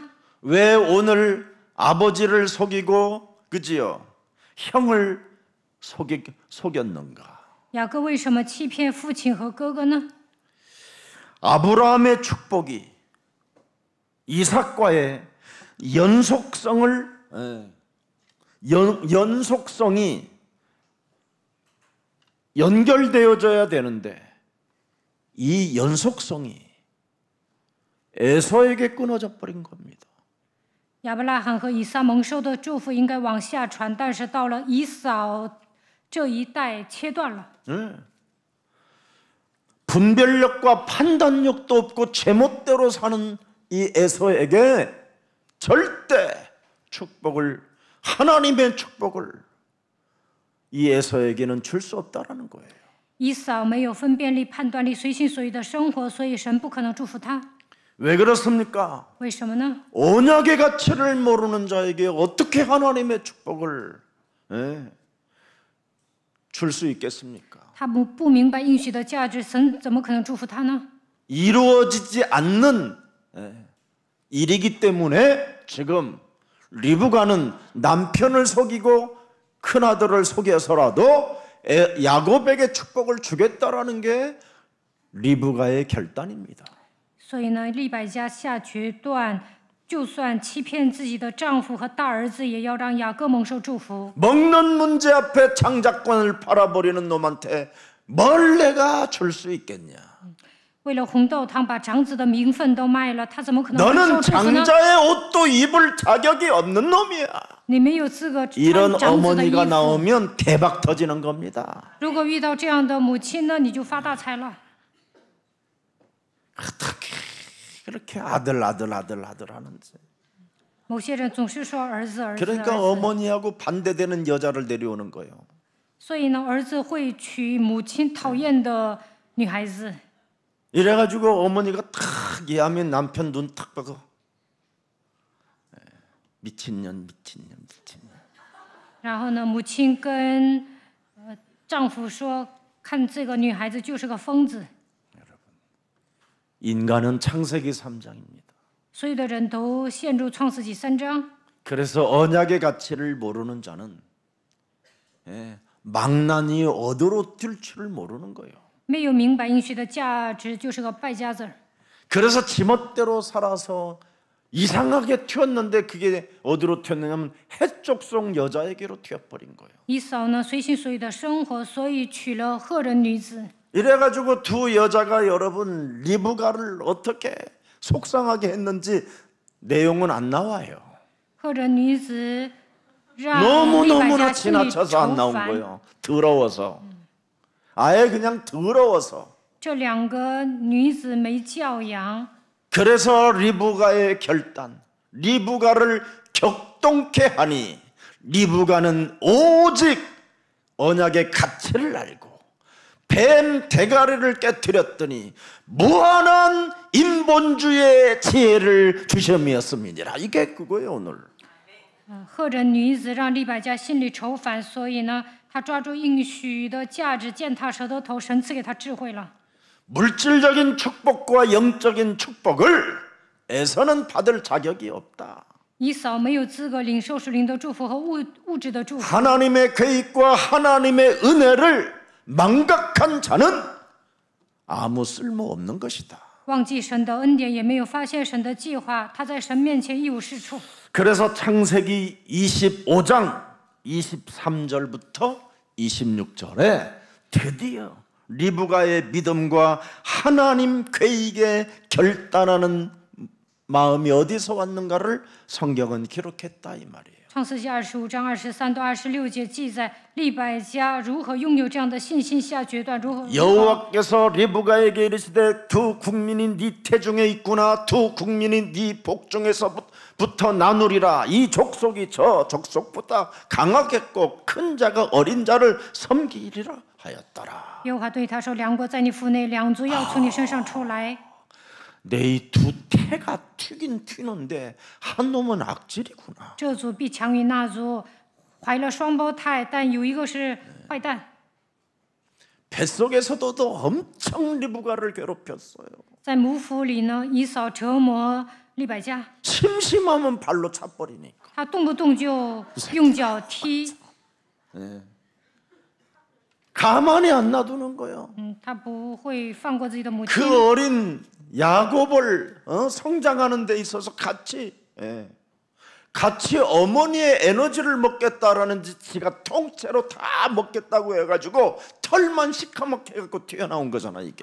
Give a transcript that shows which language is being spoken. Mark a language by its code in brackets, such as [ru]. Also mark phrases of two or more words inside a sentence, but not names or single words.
[ko] 왜 오늘 아버지를 속이고 그지요? 형을 속였는가? [zh] 雅各为什么欺骗父亲和哥哥呢？ [ko] 아브라함의 축복이 이삭과의 연속성이 연결되어져야 되는데 이 연속성이 에서에게 끊어져 버린 겁니다. [zh] 亚伯拉罕和以撒蒙受的祝福应该往下传，但是到了以扫这一代切断了。 [ko] 분별력과 판단력도 없고 제멋대로 사는 이 에서에게 절대 축복을 하나님의 축복을 이 에서에게는 줄 수 없다라는 거예요. [zh] 以扫没有分辨力、判断力，随心所欲的生活，所以神不可能祝福他。 [ko] 왜 그렇습니까? [zh] 为什么呢？ [ko] 언약의 가치를 모르는 자에게 어떻게 하나님의 축복을 줄 수 있겠습니까? [zh] 他不明白应许的价值，神怎么可能祝福他呢？ [ko] 이루어지지 않는 일이기 때문에 지금 리브가는 남편을 속이고 큰아들을 속여서라도 야곱에게 축복을 주겠다라는 게 리브가의 결단입니다. [zh] 所以呢，利百加下决断，就算欺骗自己的丈夫和大儿子，也要让雅各蒙受祝福。 [ko] 먹는 문제 앞에 장자권을 팔아버리는 놈한테 뭘 내가 줄 수 있겠냐? [zh] 为了红豆汤，把长子的名分都卖了，他怎么可能承 [ko] 너는 [zh] 受祝福呢？ [ko] 장자의 옷도 입을 자격이 없는 놈이야. [zh] 你没有资格 [ko] 이런 [zh] 穿长子的衣 [ko] 어머니가 [zh] 服。 [ko] 나오면 대박 터지는 겁니다. [zh] 如果遇到这样的母亲呢，你就发大财了。 [ko] 어떻게 그렇게 아들 하는지. [zh] 某些人总是说儿子儿子， [ko] 그러니까 [zh] 儿子 [ko] 어머니하고 반대되는 여자를 데려오는 거예요. [zh] 所以呢，儿子会娶母亲讨厌的女孩子。 [ko] 이래가지고 어머니가 탁 얘하면 남편 눈 탁 보고 미친년. [zh] 然后呢，母亲跟丈夫说，看这个女孩子就是个疯子。 [ko] 인간은 창세기 3장입니다. [zh] 所有的人都陷入创世纪3章。 [ko] 그래서 언약의 가치를 모르는 자는 망나니 어디로 뛸 줄을 모르는 거예요. [zh] 没有明白应许的价值，就是个败家子儿。 [ko] 그래서 지멋대로 살아서 이상하게 튀었는데 그게 어디로 튀었느냐면 해족속 여자에게로 튀어버린 거예요. [zh] 以扫呢随心所欲的生活，所以娶了赫人女子。 [ko] 이래가지고 두 여자가 여러분 리브가를 어떻게 속상하게 했는지 내용은 안 나와요. [zh] 赫人女子让利百 [ko] 너무너무나 [zh] 加心里 [ko] 지나쳐서 안 [zh] 愁 [ko] 나온 [zh] 烦。 [ko] 거예요. 더러워서. 아예 그냥 더러워서. [zh] 这两个女子没教养， [ko] 그래서 리브가의 결단, 리브가를 격동케 하니 리브가는 오직 언약의 가치를 알고 뱀 대가리를 깨뜨렸더니 무한한 인본주의의 지혜를 주심이었음이니라. 이게 그거예요 오늘. [zh] 赫人女子让利百加心里愁烦，所以呢，她抓住应许的价值，践踏蛇的头，神赐给她智慧了。 [ko] 물질적인 축복과 영적인 축복을 에서는 받을 자격이 없다. [zh] 以扫没有资格领受属灵的祝福和物质的祝福。 [ko] 하나님의 계획과 하나님의 은혜를 망각한 자는 아무 쓸모 없는 것이다. [zh] 忘记神的恩典，也没有发现神的计划，他在神面前一无是处。 [ko] 그래서 창세기 25장 23절부터 26절에 드디어 리브가의 믿음과 하나님 계획에 결단하는 마음이 어디서 왔는가를 성경은 기록했다 이 말이에요. [zh] 创世纪25章23到26节记载利百加如何拥有这样的信心下决断，如何 [ko] 여호와께서 리브가에게 이르시되 두 국민이 네 태중에 있구나. 두 국민이 네 복중에서부터 나누리라. 이 족속이 저 족속보다 강하겠고 큰 자가 어린 자를 섬기리라 하였더라. [zh] 耶和华对他说：“两国在你腹内，两族要从你身上出来。 [ko] 내 이 두 태가 튀긴 튀는데 한 놈은 악질이구나. [zh] 这族必强于那族，怀了双胞胎，但有一个是坏蛋。 [ko] 뱃속에서도 엄청 리브가를 괴롭혔어요. [zh] 在母腹里呢，以扫折磨利百加， [ko] 심심하면 발로 차버리니까. [zh] 他动不动就用脚踢， [ko] 가만히 안 놔두는 거예요. [zh] 他不会放过自己的母亲。 [ko] 그 어린 야곱을 성장하는 데 있어서 같이 어머니의 에너지를 먹겠다라는 지가 통째로 다 먹겠다고 해가지고 털만 시커멓게 해갖고 튀어나온 거잖아 이게.